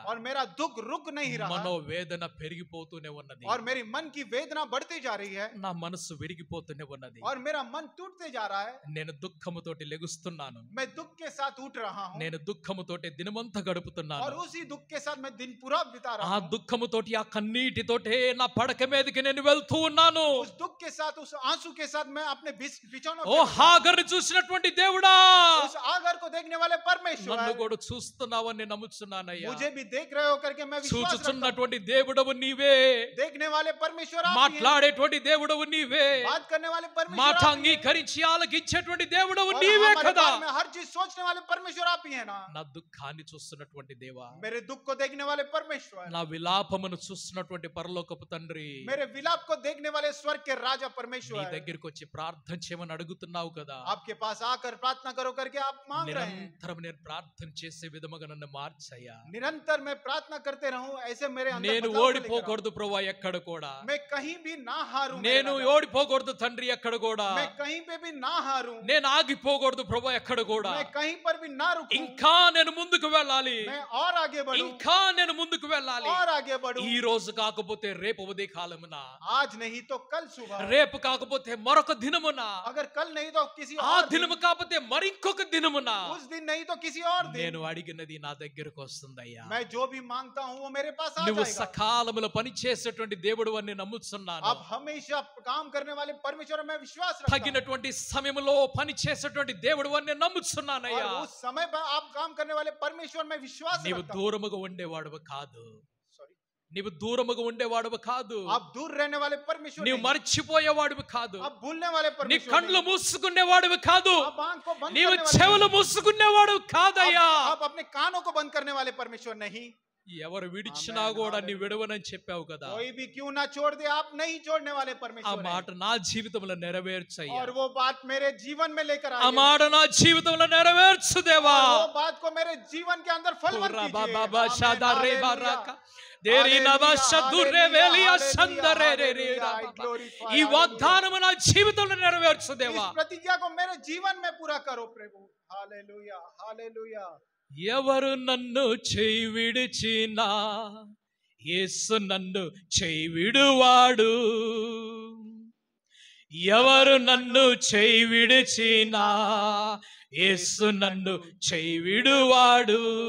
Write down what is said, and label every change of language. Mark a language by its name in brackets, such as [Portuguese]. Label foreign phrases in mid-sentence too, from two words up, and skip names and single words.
[Hindi] और मेरा दुख रुक नहीं रहा, [Telugu] మనోవేదన పెరిగిపోతూనే ఉన్నది, [Hindi] और मेरी मन की वेदना बढ़ती जा रही है, [Telugu] నా మనసు విరిగిపోతూనే ఉన్నది, [Hindi] और मेरा मन टूटते जा रहा है. [Telugu] నేను దుఃఖముతోటి లెగుస్తున్నాను, [Hindi] मैं दुख के साथ उठ रहा हूँ, [Telugu] నేను దుఃఖముతోటి దినమంతా గడుపుతున్నాను, [Hindi] और उसी दुख के साथ मैं दिन पूरा बिता [Telugu] ఆ [Hindi] रहा हूँ. [Telugu] దుఃఖముతోటి ఆ కన్నీటితోటే నా పడక మీదకి నేను వెళ్తూ ఉన్నాను. [Hindi] उस दुख के साथ, उस आंसू के साथ मैं अपने बिछौनों [Telugu] ఓ [Hindi] पे, [Telugu] హాగరు చూసినటువంటి దేవుడా, [Hindi] उस आगर को देखने वाले परमेश्वर, [Telugu] నన్ను కూడా చూస్తున్నావని నమ్ముచున్నానయ్యా, [Hindi] मुझे भी देख रहे हो करके मैं विश्वास रखता हूं. [Telugu] చూచుచున్నటువంటి దేవుడవు నీవే, [Hindi] देखने वाले परमेश्वर आप ही हैं. [Telugu] మాట్లాడేటువంటి దేవుడవు నీవే, [Hindi] बात करने वाले परमेश्वर [Telugu] మాట [Hindi] आप ही हैं. [Telugu] అంగీకరించి ఆలకించేటువంటి దేవుడవు [Hindi] और [Telugu] నీవే [Hindi] हमारे [Telugu] కదా, [Hindi] बारे में हर चीज सोचने वाले परमेश्वर आप ही है ना. [Telugu] నా దుఃఖాన్ని చూస్తున్నటువంటి దేవా, [Hindi] मेरे दुख को देखने वाले परमेश्वर, [Telugu] నా విలాపమును చూస్తున్నటువంటి పరలోకపు తండ్రి, [Hindi] मेरे विलाप को देखने वाले स्वर्ग के राजा [Telugu] నీ [Hindi] परमेश्वर, [Telugu] దగ్గరికి వచ్చి ప్రార్థన చేయమని అడుగుతున్నావు కదా, [Hindi] आपके पास आकर प्रार्थना करो करके आप मांग रहे हैं. [Telugu] నిరంతరం నేను ప్రార్థన చేసే విధముగా నన్ను మార్చయ్యా, [Hindi] निरंतर मैं प्रार्थना करते रहूं, ऐसे मेरे अंदर [Telugu] నేను [Hindi] बदलाव को लेकर आओ. [Telugu] ఓడిపోకూడదు ప్రభువా ఎక్కడ కూడా, [Hindi] मैं कहीं भी ना हारूं, मेरे [Telugu] నేను [Hindi] राजा. [Telugu] ఓడిపోకూడదు తండ్రి ఎక్కడ కూడా, [Hindi] मैं कहीं पे भी ना हारूं, [Telugu] నేను ఆగిపోకూడదు ప్రభు ఎక్కడ కూడా, [Hindi] मैं कहीं पर भी ना रुकूं, [Telugu] ఇంకా నేను ముందుకు వెళ్ళాలి, [Hindi] मैं और आगे बढ़ूं, [Telugu] ఇంకా నేను ముందుకు వెళ్ళాలి, [Hindi] और आगे बढ़ूं. [Telugu] ఈ రోజు కాకపోతే రేపు ఉదయ కాలమున, [Hindi] आज नहीं तो कल सुबह, [Telugu] రేపు కాకపోతే మరొక దినమున, [Hindi] अगर कल नहीं तो किसी [Telugu] ఆ [Hindi] और दिन, [Telugu] దినము కాకపోతే మరింకొక దినమున [Hindi] उस दिन नहीं तो किसी और दिन, [Telugu] నేను అడిగినది నా దగ్గరకు వస్తుందయ్యా, [Hindi] मैं जो भी मांगता हूँ वो मेरे पास आ [Telugu] నువ్వు [Hindi] जाएगा. [Telugu] సకాలములో పని చేసేటువంటి దేవుడు అని నమ్ముతున్నాను, [Hindi] अब हमेशा काम करने वाले परमेश्वर में विश्वास रखता हूं. [Telugu] తగినటువంటి సమయంలో పని చేసేటువంటి దేవుడు అని నమ్ముతున్నానయ్యా, [Hindi] और उस समय पर आप काम करने वाले परमेश्वर में विश्वास [Telugu] నీవు [Hindi] रखता हूं. [Telugu] దూరముగా ఉండేవాడువు కాదు, Sorry. నీవు దూరముగా ఉండేవాడువు కాదు, [Hindi] आप दूर रहने वाले परमेश्वर [Telugu] నీవు [Hindi] नहीं. [Telugu] మర్చిపోయేవాడువి కాదు, [Hindi] आप भूलने वाले [Telugu] నీ [Hindi] परमेश्वर [Telugu] కళ్ళు [Hindi] नहीं. [Telugu] మూసుకునేవాడువి కాదు, [Hindi] आप आंख को बंद [Telugu] నీవు [Hindi] करने वाले [Telugu] చెవులు మూసుకునేవాడు కాదయ్యా, [Hindi] आप अपने कानों को बंद करने वाले परमेश्वर नहीं. [Telugu] ఎవరు విడిచినా కూడా నీ విడవనని చెప్పావు కదా. [Hindi] कोई भी क्यों ना छोड़ दे, आप नहीं छोड़ने वाले [Telugu] ఆ [Hindi] परमेश्वर [Telugu] మాట [Hindi] हैं। [Telugu] నా జీవితంలో నెరవేర్చయ్యా. [Hindi] और वो बात मेरे जीवन में लेकर [Telugu] ఆ [Hindi] आइए। [Telugu] మాట నా జీవితంలో నెరవేర్చు దేవా. [Hindi] और वो बात को मेरे जीवन के अंदर फलवंत कीजिए। బాబా షాదా రే आमीन, బారాక हालेलुया। దేరి నవశ దుర్రే వేలియా हालेलुया, సందరే రే రే हालेलुया, రా [English] I బాబా. glorify, [Telugu] ఈ [Hindi] हालेलुया। [Telugu] వాగ్దానము నా జీవితంలో నెరవేర్చు [Hindi] इस [Telugu] దేవా. [Hindi] प्रतिज्ञा को मेरे जीवन में पूरा करो प्रभु। हालेलुया, हालेलुया। [Telugu] ఎవరు నన్ను చేయి విడిచినా యేసు నన్ను చేయి విడువాడు. ఎవరు నన్ను చేయి విడిచినా యేసు నన్ను చేయి విడువాడు.